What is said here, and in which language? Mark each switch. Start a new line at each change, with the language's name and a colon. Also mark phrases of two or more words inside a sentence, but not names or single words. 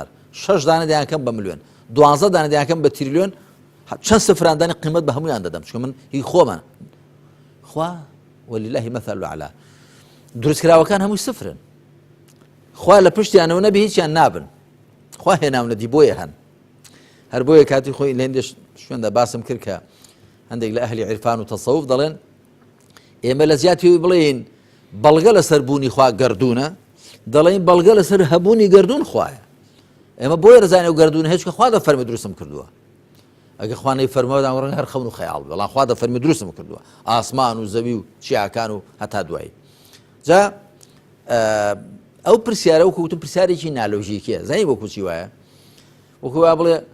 Central Kurdish: 6 دانە دایانکەم بە ملیۆن 12 دانە دایانکەم بە تریلیۆن چەند سفراندانی قیمت بە هەمویان دەدەم چکە من هی خۆمە خوا
Arabic: ولله مثل الأعلى
Central Kurdish: دروستکراوەکان هەمووی سفرن خوا لە پشتیانەوە نەبی هیچیان نابن خوا هێناونەدی بۆیە هەن هەر بۆیە کاتی خۆی لە هێندێش شوێندا باسم کرد کە هەندێک لە ئەهلی عیرفان و تەسەوف دەڵێن ئێمە لە زیاتیەوەی بڵێین بەڵگە لەسەر بوونی خوا گەردوونە دەڵێن بەڵگە لەسەر هەبوونی گەردوون خوایە ئێمە بۆیە دەزانێ و گەردوون هیچ کە خوا دەفەرمێ دروستم کردووە ئەگە خوا نەیفەرمەوە ڕەنگە هەر خەون و خەیاڵ بێ بەڵام خوا دەفەرمێ دروستم کردووە ئاسمان و زەوی و چیاکان و هەتا دوایی جا ئەو پرسیارە وەکو وتم پرسیارێکی نالۆژیکیە زانی وەکو چی وایە وەکو وا بڵێ